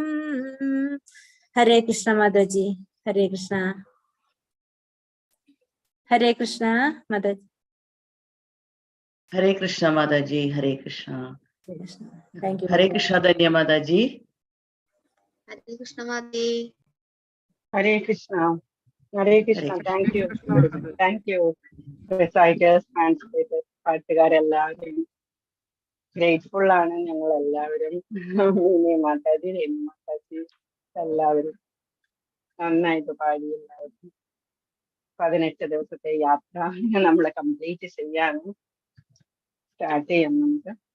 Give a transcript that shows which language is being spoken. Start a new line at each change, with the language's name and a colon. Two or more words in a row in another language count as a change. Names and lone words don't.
Sanskrit: ഹരേ കൃഷ്ണ മാതാജി. ഹരേ കൃഷ്ണ. ഹരേ കൃഷ്ണ മാതാജി. ഹരേ കൃഷ്ണ മാതാജി. ഹരേ കൃഷ്ണ.
English: Thank you.
Sanskrit: ഹരേ കൃഷ്ണ ധന്യ മാതാജി. ഹരേ കൃഷ്ണ മാതാജി. हरे कृष्ण. हरे कृष्ण. Hare
English: Thank you. Thank you. Reciters, translators,
Malayalam: പാട്ടുകാരെല്ലാവരും ഗ്രേറ്റ്ഫുൾ ആണ് ഞങ്ങൾ എല്ലാവരും. മാതാജി, രേണു മാതാജി എല്ലാവരും നന്നായിട്ട് പാടി. എല്ലാവരും 18 ദിവസത്തെ യാത്ര നമ്മൾ കംപ്ലീറ്റ് ചെയ്യാണ്. സ്റ്റാർട്ട് ചെയ്യാം നമുക്ക്.